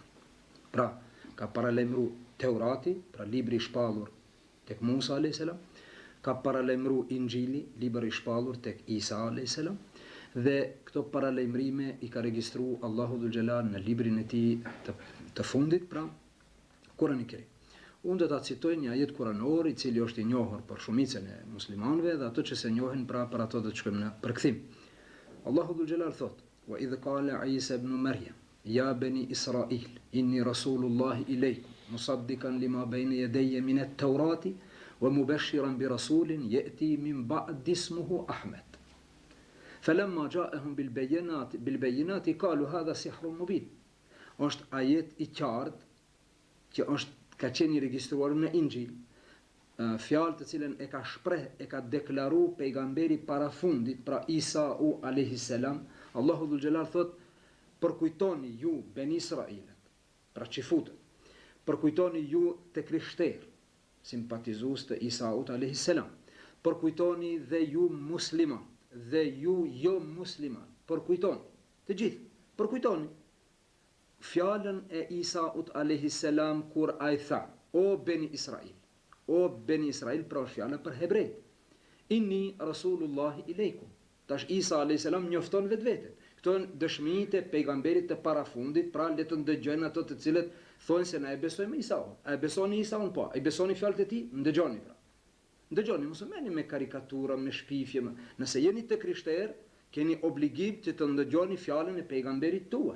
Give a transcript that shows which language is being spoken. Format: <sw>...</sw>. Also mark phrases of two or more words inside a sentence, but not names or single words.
<sq>Pra, ka paralemru Teurati, pra libri i shpallur tek Musa a.s., ka paralemru Injili, libri i shpallur tek Isa a.s., dhe këto paralajmërime i ka regjistru Allahu</sq> <ar>ذو الجلال</ar> <sq>në librin e tij të fundit, pra Kurani i Kerim. Unë do ta citoj një ajet kuranor i cili është i njohur për shumicën e muslimanëve dhe ato që se njohin, pra për ato do të shkojmë në përkthim. Allahu</sq> <ar>ذو الجلال</ar> <sq>thot:</sq> <ar>"وإذ قال عيسى ابن مريم يا بني إسرائيل إني رسول الله إليكم مصدقا لما بين يدي من التوراة ومبشرا برسول يأتي من بعدي اسمه أحمد. فلما جاءهم بالبينات قالوا هذا سحر مبين."</ar> <sq>Është ajet i qartë që ka qenë i regjistruar në Injil, fjalë të cilën e ka shpreh, e ka deklaru pejgamberi parafundit, pra Isa</sq> <ar>عليه السلام.</ar> <sq>Allahu</sq> <ar>ذو الجلال</ar> <sq>thot: "Përkujtoni ju ben Israilet", pra çifutët, "përkujtoni ju te krishterë, simpatizues të Isa</sq> <ar>عليه السلام,</ar> <sq>përkujtoni dhe ju musliman, dhe ju jo musliman, përkujtoni, të gjithë, përkujtoni fjalën e Isaut</sq> <ar>عليه السلام</ar> <sq>kur ai tha: "O beni Israil", o beni Israil, pra fjala për hebrejt.</sq> <ar>"إني رسول الله إليكم."</ar> <sq>Tash Isa</sq> <ar>عليه السلام</ar> <sq>njofton vetveten. Këto janë dëshmitë e pejgamberit të parafundit, pra le të ndëgjojnë ato të cilët thonë se na e besojmë Isaun. A e besoni Isaun? Po. A e besoni fjalët e tij? Ndëgjoni pra. Ndëgjoni, mos merrni me karikatura, me shpifje. Nëse jeni të krishterë, keni obligim që të ndëgjoni fjalën e pejgamberit tuaj.</sq>